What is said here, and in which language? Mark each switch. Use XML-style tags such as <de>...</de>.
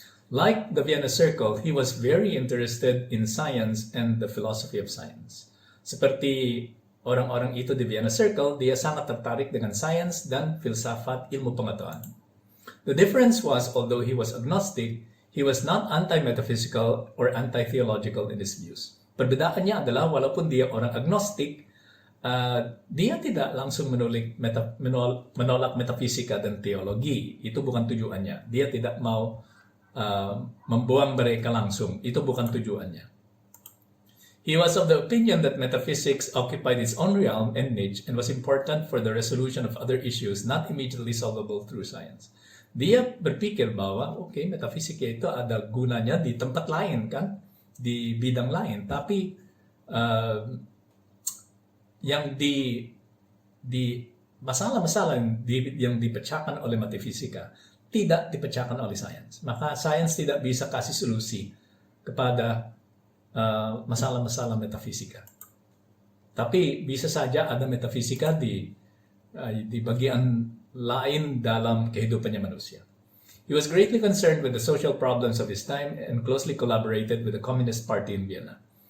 <en>Like the Vienna Circle, he was very interested in science and the philosophy of science.</en> <id>Seperti orang-orang itu di Vienna Circle, dia sangat tertarik dengan sains dan filsafat ilmu pengetahuan.</id> <en>The difference was, although he was agnostic, he was not anti-metaphysical or anti-theological in his views.</en> <id>Perbedaannya adalah walaupun dia orang agnostik, dia tidak langsung menolak metafisika dan teologi. Itu bukan tujuannya. Dia tidak mau membuang mereka langsung. Itu bukan tujuannya.</id> <en>He was of the opinion that metaphysics occupied its own realm and niche and was important for the resolution of other issues not immediately solvable through science.</en> <id>Dia berpikir bahwa, okay, metafisika itu ada gunanya di tempat lain kan, di bidang lain, tapi yang di masalah-masalah yang dipecahkan oleh metafisika tidak dipecahkan oleh sains. Maka sains tidak bisa kasih solusi kepada masalah-masalah metafisika. Tapi bisa saja ada metafisika di bagian lain dalam kehidupannya manusia.</id> <en>He was greatly concerned with the social problems of his time and closely collaborated with the Communist Party in Vienna.</en>